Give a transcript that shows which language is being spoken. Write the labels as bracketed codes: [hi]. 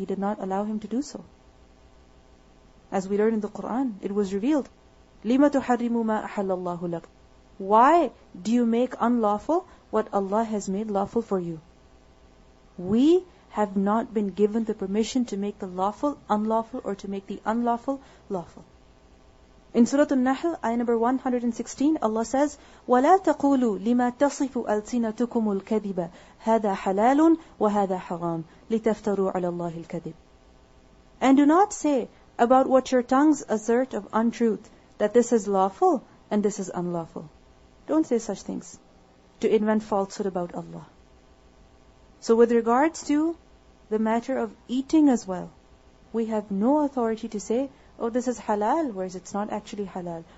[en] He did not allow him to do so. As we learn in the Quran, it was revealed, [ar] لِمَ تُحَرِّمُ مَا أَحَلَّ اللَّهُ لَكَ. [en] Why do you make unlawful what Allah has made lawful for you? We have not been given the permission to make the lawful unlawful or to make the unlawful lawful. In Surah Al-Nahl, ayah number 116, Allah says, [ar] وَلَا تَقُولُوا لِمَا تَصِفُ أَلْسِنَتُكُمُ الْكَذِبَ هَذَا حَلَالٌ وَهَذَا حَرَامٌ لِتَفْتَرُوا عَلَى اللَّهِ الْكَذِبَ. [en] And do not say about what your tongues assert of untruth, that this is lawful and this is unlawful. Don't say such things to invent falsehood about Allah. So with regards to the matter of eating as well, we have no authority to say, oh, this is halal, whereas it's not actually halal.